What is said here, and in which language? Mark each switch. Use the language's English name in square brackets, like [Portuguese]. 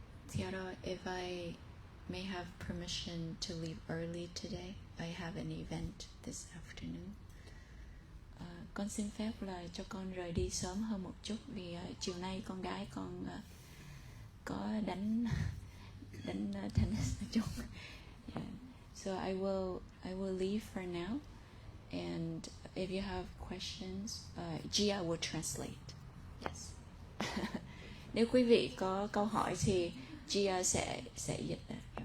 [English] Tiara, if I may have permission to leave early today, I have an event this afternoon. [Vietnamese] Con xin phép là cho con rời đi sớm hơn một chút vì chiều nay con gái con có đánh tennis một chút. [English] Yeah. So I will leave for now, and if you have questions, Gia will translate. Yes. [Vietnamese] Nếu quý vị có câu hỏi thì Gia sẽ dịch ra.